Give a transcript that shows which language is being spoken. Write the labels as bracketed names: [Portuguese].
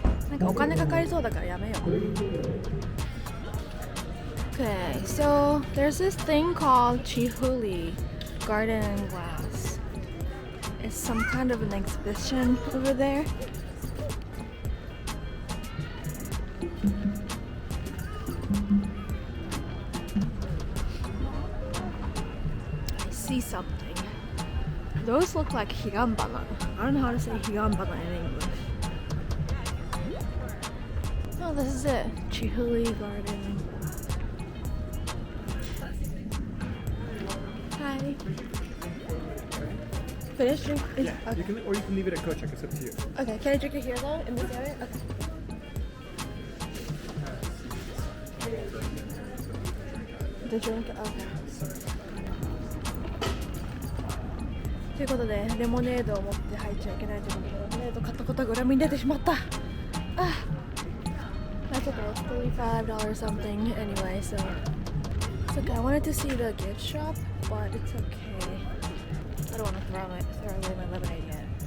[Japanese] なんかお金かかりそうだからやめよう。 [English] Okay, so there's this thing called Chihuli Garden and Glass. It's some kind of an exhibition over there. I see something. Those look like higambana. I don't know how to say higambana in English. Oh, this is it. Chihuli Garden. Hi. Finish drink? Yeah, Okay. you can, or you can leave it at coach check. It's up to you. Okay, can I drink it here though? In this area? Okay. The drink? Okay. [Japanese] ということで、レモネードを持って入っちゃいけないということで、レモネード買ったことが裏目に出てしまった。 [English] That's okay, it's $35 something anyway, so it's okay. I wanted to see the gift shop, but it's okay. I don't want to throw away my lemonade yet.